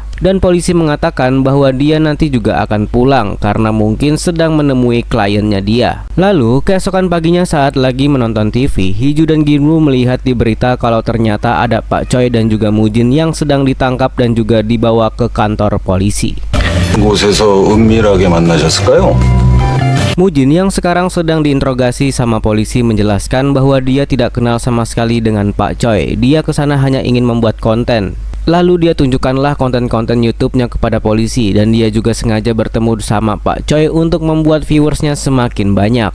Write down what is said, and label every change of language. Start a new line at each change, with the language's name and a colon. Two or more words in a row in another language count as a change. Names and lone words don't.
Indonesian: Dan polisi mengatakan bahwa dia nanti juga akan pulang karena mungkin sedang menemui kliennya dia. Lalu keesokan paginya saat lagi menonton TV, Hiju dan Ginwoo melihat di berita kalau ternyata ada Pak Choi dan juga Mujin yang sedang ditangkap dan juga dibawa ke kantor polisi.
Korean: 곳에서 은밀하게 만나셨을까요?
Indonesian: Mujin yang sekarang sedang diinterogasi sama polisi menjelaskan bahwa dia tidak kenal sama sekali dengan Pak Choi. Dia kesana hanya ingin membuat konten. Lalu dia tunjukkanlah konten-konten YouTube-nya kepada polisi dan dia juga sengaja bertemu sama Pak Choi untuk membuat viewersnya semakin banyak.